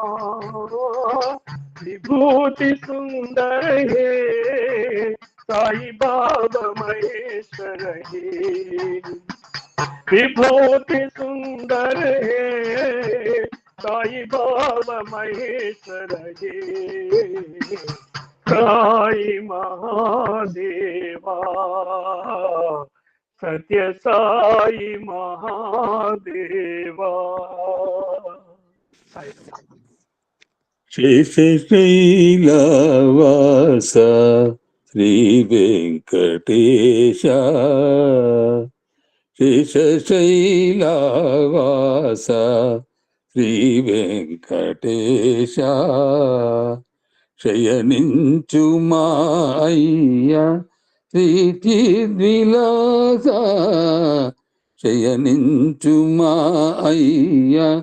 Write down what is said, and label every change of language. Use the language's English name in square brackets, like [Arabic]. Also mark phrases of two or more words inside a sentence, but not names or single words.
[Sanskrit] विभूति सुंदर हे साई बाबा महेश्वर हे विभूति सुंदर हे साई बाबा महेश्वर हे साई महादेवा सत्य साई महादेवा [Telugu] శేషశైలవాస శ్రీ వెంకటేశ శేషశైలవాస శ్రీ వెంకటేశ శయనించు మాయ్య శ్రీచిద్విలాస శయనించు మాయ్య